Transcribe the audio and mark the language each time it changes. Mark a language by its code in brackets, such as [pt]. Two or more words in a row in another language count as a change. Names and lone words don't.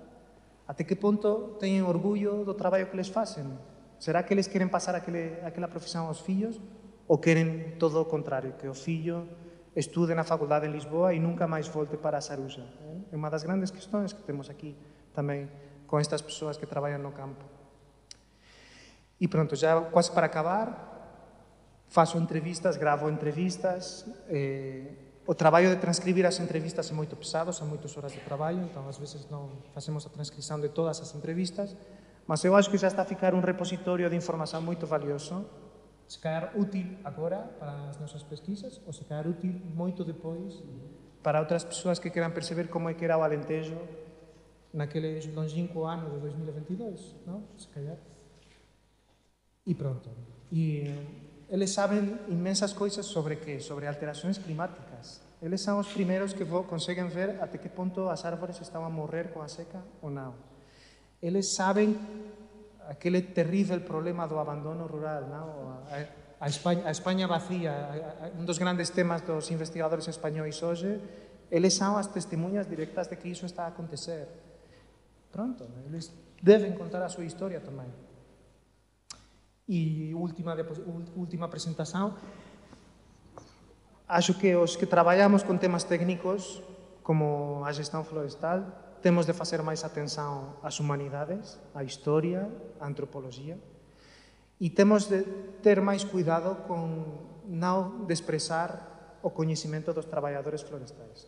[gl] Até que punto teñen orgullo do traballo que les facen? Será que eles queren pasar aquela profesión aos fillos? Ou queren todo o contrario, que o fillo estude na faculdade en Lisboa e nunca máis volte para a Saruxa? É unha das grandes questões que temos aquí tamén con estas persoas que traballan no campo. [pt] E pronto, já quase para acabar, faço entrevistas, gravo entrevistas. [gl] O traballo de transcribir as entrevistas é moito pesado, son moitas horas de traballo, entón ás veces non facemos a transcripción de todas as entrevistas, mas eu acho que já está a ficar un repositorio de información moito valioso, se calhar útil agora para as nosas pesquisas ou se calhar útil moito depois para outras persoas que queran perceber como é que era o Alentejo naquele longínquo ano de 2022, non? Se calhar. E pronto. E eles saben inmensas coisas sobre que? [pt] Sobre alterações climáticas. Eles são os primeiros que conseguem ver até que ponto as árvores estão a morrer com a seca ou não. Eles sabem aquele terrível problema do abandono rural, não? [gl] A Espanha vacía, un dos grandes temas dos investigadores españois hoxe, [pt] eles são as testemunhas directas de que iso está a acontecer. [gl] Pronto, eles deben contar a súa historia tamén. E última presentación, acho que os que traballamos con temas técnicos como a xestión florestal temos de facer máis atención ás humanidades, á historia, á antropoloxía, e temos de ter máis cuidado con non desprezar o coñecimento dos traballadores florestais.